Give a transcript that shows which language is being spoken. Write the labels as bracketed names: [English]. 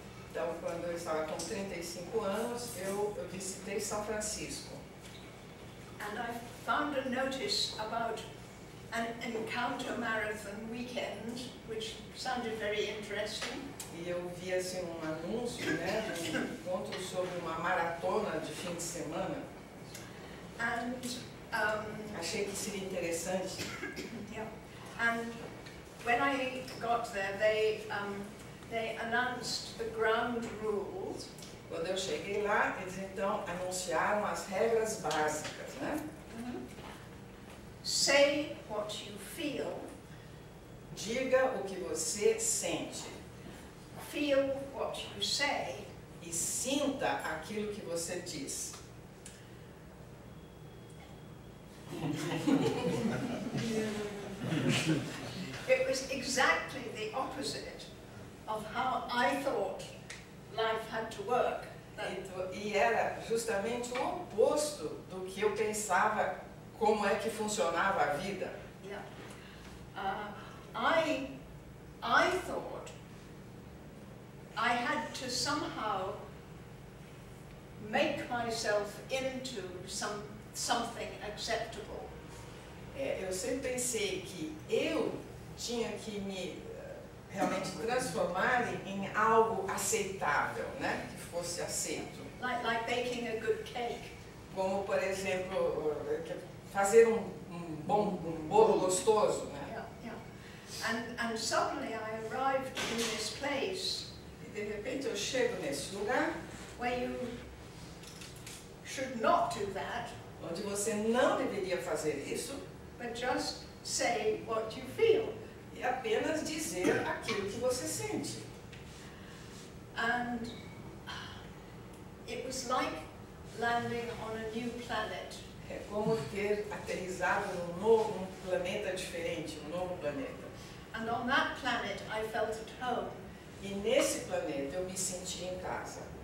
[Portuguese] Então, quando eu estava com 35 anos, eu visitei São Francisco. [English] And I found a notice about an encounter marathon weekend, which sounded very interesting. [Portuguese] E eu vi assim um anúncio, né, de um encontro sobre uma maratona de fim de semana. [English] And [Portuguese] achei que seria interessante. [English] yeah. And when I got there, they announced the ground rules. [Portuguese] Quando eu cheguei lá, eles então anunciaram as regras básicas, né? [English] Say what you feel. [Portuguese] Diga o que você sente. [English] Feel what you say. [Portuguese] E sinta aquilo que você diz. [English] It was exactly the opposite of how I thought life had to work. [Portuguese] E era justamente o oposto do que eu pensava como é que funcionava a vida. [English] Yeah. I thought I had to somehow make myself into something acceptable. [Portuguese] Eu sempre pensei que eu tinha que me realmente transformar em algo aceitável, né? Que fosse aceito. [English] Like baking a good cake. [Portuguese] Como, por exemplo, fazer um bolo gostoso, né? [English] Yeah. And suddenly I arrived in this place. [Portuguese] E de repente eu chego nesse lugar [English] where you should not do that, [Portuguese] onde você não deveria fazer isso, [English] but just say what you feel. [Portuguese] E apenas dizer aquilo que você sente. [English] And it was like landing on a new planet. [Portuguese] É como ter aterrissado num planeta diferente, um novo planeta. [English] And on that planet I felt at home. [Portuguese] E nesse planeta eu me senti em casa.